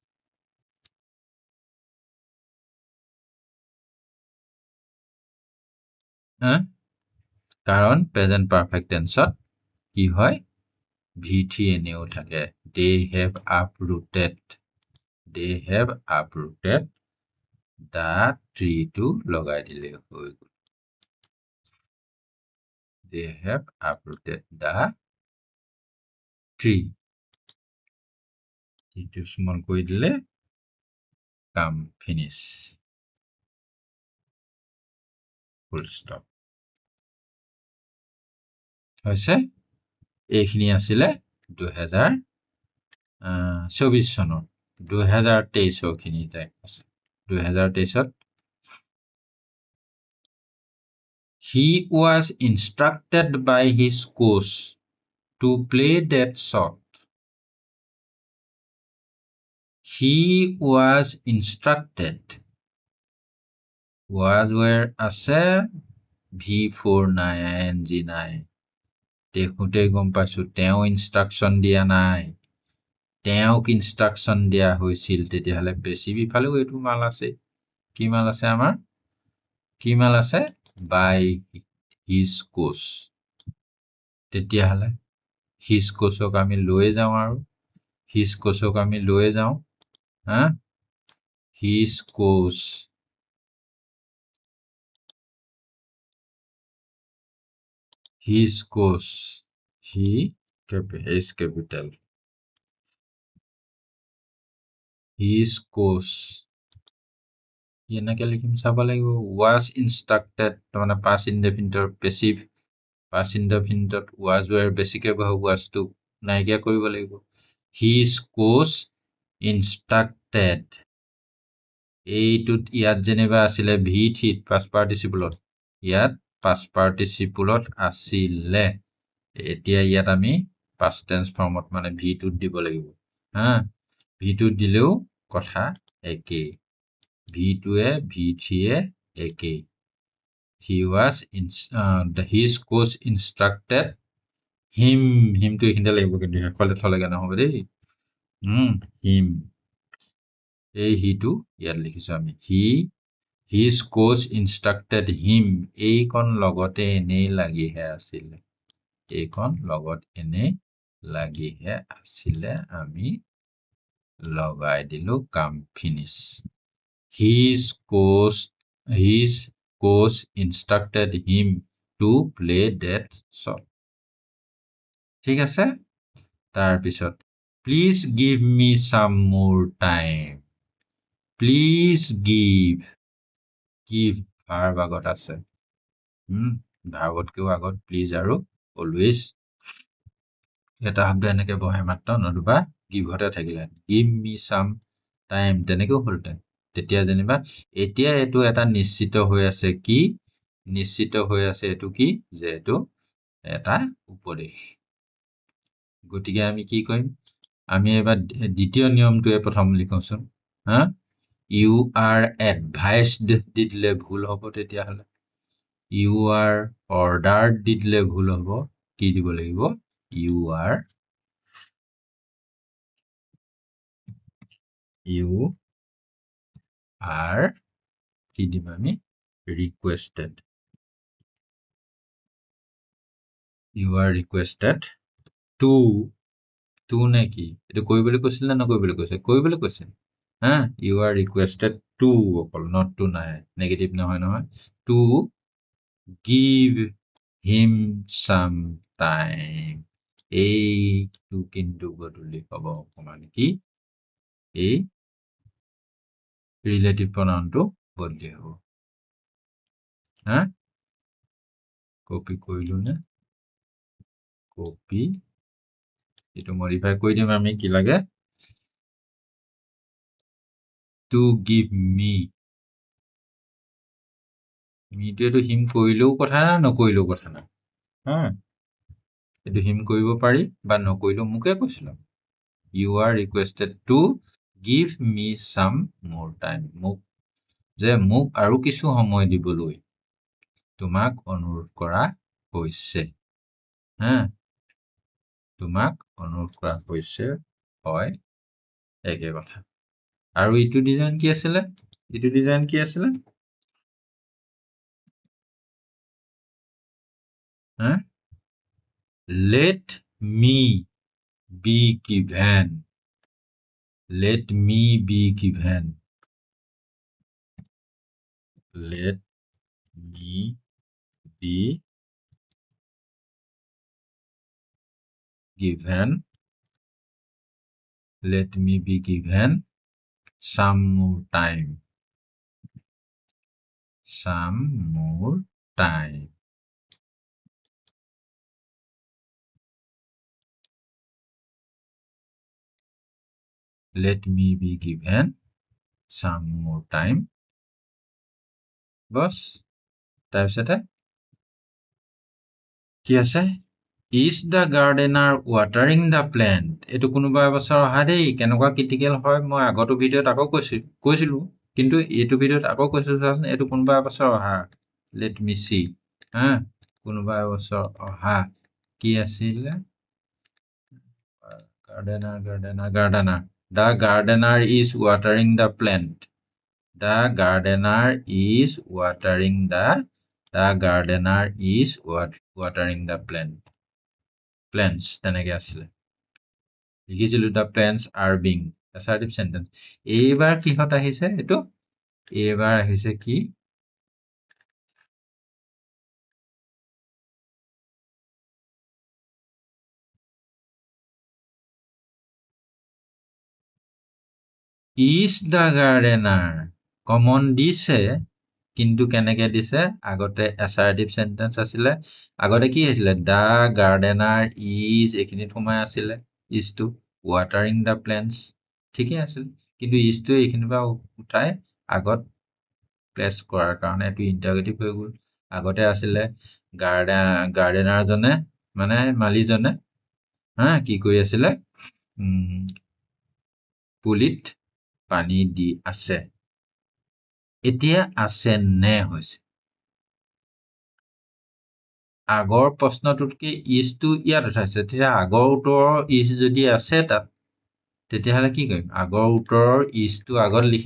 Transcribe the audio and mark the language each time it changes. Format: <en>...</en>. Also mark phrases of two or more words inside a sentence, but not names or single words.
<as>কাৰণ</as> <en>present perfect</en> <as>টেন্সত কি হয় ভিথি এনেও থাকে</as> <en>they have uprooted the</en> <as>ট্ৰিটো লগাই দিলে হৈ গ'ল</as> <en>they have uprooted the</en> <as>tree এইটো স্মল কৰি দিলে কাম ফিনিছ</as> <en>full stop</en> <as>হৈছে এইখিনি আছিলে 2024 চনৰ 2023 খিনি আছে 2023ত</as> <en>he was instructed by his coach to play that shot he was instructed was where</en> <as>আছে V4 নাই ing নাই দেখোঁতে গম পাইছো তেওঁ ইনষ্ট্ৰাকশ্যন দিয়া নাই তেওঁক ইনষ্ট্ৰাকশ্যন দিয়া হৈছিল তেতিয়াহ'লে পেচিভ ইফালেও এইটো মাল আছে কি মাল আছে আমাৰ কি মাল আছে</as> <en>by his coach</en> <as>তেতিয়াহ'লে হিজ কোচক আমি লৈ যাওঁ আৰু হিজ কোচক আমি লৈ যাওঁ</as> <en>his coach his coach he is capital his coach</en> <as>এনেকে লিখিম চাব লাগিব</as> <en>was instructed</en> <as>মানে</as> <en>past indefinite passive past indefinite was where</en> <as>বেছিকে বহে</as> <en>was to</en> <as>নাইকিয়া কৰিব লাগিব</as> <en>his coach instructed</en> <as>এইটোত ইয়াত যেনিবা আছিলে V3 past participleত ইয়াত past participleত আছিলে এতিয়া ইয়াত আমি past tense formত মানে V2 দিব লাগিব V2 দিলেও কথা একেই V2 এ V3 এ একেই</as> <en>his coach instructed him to</en> <as>এইখিনিতে লাগিব কিন্তু হেকলে থলেগে নহব দেই him এই হিটো ইয়াত লিখিছো আমি</as> <en>his coach instructed him</en> <as>এইকণ লগতে এনেই লাগিহে আছিলে এইকণ লগত এনেই লাগিহে আছিলে আমি লগাই দিলো কাম ফিনিছ his</as> <en>coach instructed him to play that shot</en> <as>ঠিক আছে তাৰপিছত</as> <en>please give me some more time please give verb</en> <as>আগত আছে ভাৰ্বতকেও আগত please আৰু always এটা শব্দ এনেকে বহে মাত্ৰ নতুবা গিভতে থাকিলে</as> <en>give me some time</en> <as>তেনেকেও হলতে তেতিয়া যেনিবা এতিয়া এইটো এটা নিশ্চিত হৈ আছে কি নিশ্চিত হৈ আছে এইটো কি যে এইটো এটা উপদেশ গতিকে আমি কি কৰিম আমি এবাৰ দ্বিতীয় নিয়মটোৱে প্ৰথম লিখোচোন হা</as> <en>you are advised</en> <as>দি দিলে ভুল হ'ব তেতিয়াহ'লে</as> <en>you are ordered</en> <as>দি দিলে ভুল হ'ব কি দিব লাগিব</as> <en>you are</en> <as>কি দিম আমি</as> <en>requested you are requested to</en> <as>নে কি এটো কৰিবলৈ কৈছিল না নকৰিবলৈ কৈছে কৰিবলৈ কৈছে হা</as> <en>you are requested to</en> <as>অকল</as> <en>not to</en> <as>নাই নেগেটিভ নহয় নহয়</as> <en>to give him some time</en> <as>এইটো কিন্তু বদলি হ'ব অকমান কি এই ৰিলেটিভ প্ৰনাউনটো বদলি হ'ব হা কপি কৰিলো নে কপি এইটো মডিফাই কৰি দিম আমি কি লাগে</as> <en>to give me</en> <as>টো এইটো হিম কৰিলেও কথা না নকৰিলেও কথা না হা এইটো হিম কৰিব পাৰি বা নকৰিলেও মোকে কৈছিলাম</as> <en>you are requested to give me some more time</en> <as>যে মোক আৰু কিছু সময় দিবলৈ তোমাক অনুৰোধ কৰা হৈছে হা তোমাক অনুৰোধ কৰা হৈছে হয় একে কথা আৰু ইটো ডিজাইন কি আছিলে</as> <en>হা let me be given let me be given let me be given let me be given some more time let me be given some more time</en> <as>বস তাৰপিছতে কি আছে</as> <en>is the gardener watering the plant এটো কোনোবা বছৰ অহা দেই কেনেকুৱা ক্ৰিটিকেল হয় মই আগতো ভিডিঅ'ত আকৌ কৈছিলো কিন্তু এইটো ভিডিঅ'ত আকৌ কৈছো চাচোন এটো কোনোবা বছৰ অহা let me see হা কোনোবা বছৰ অহা কি আছিল gardener the gardener is watering the plant the gardener is watering the plants</en> <as>তেনেকে আছিলে লিখিছিলো</as> <en>the plants are being assertive sentence</en> <as>এইবাৰ কিহত আহিছে এটো এইবাৰ আহিছে কি</as> <en>is the gardener</en> <as>কমন দিছে কিন্তু কেনেকে দিছে আগতে</as> <en>assertive sentence</en> <as>আছিলে আগতে কি হৈছিলে</as> <en>the gardener is</en> <as>এখিনিত সোমাই আছিলে</as> <en>is to watering the plants</en> <as>ঠিকই আছিল কিন্তু</as> <en>is to</en> <as>এইখিনিৰ পৰা উঠাই আগত প্লেস কৰাৰ কাৰণে এটো ইন্টাৰগেটিভ হৈ গ'ল আগতে আছিলে গাৰ্ডেনাৰ জনে মানে মালিজনে হা কি কৰি আছিলে পুলিত পানী দি আছে এতিয়া আছে নে হৈছে আগৰ প্ৰশ্নটোতকে ইজটো ইয়াত উঠাইছে তেতিয়া আগৰ উত্তৰৰ ইজ যদি আছে তাত তেতিয়াহ'লে কি কৰিম আগৰ উত্তৰৰ ইজটো আগত লিখি</as>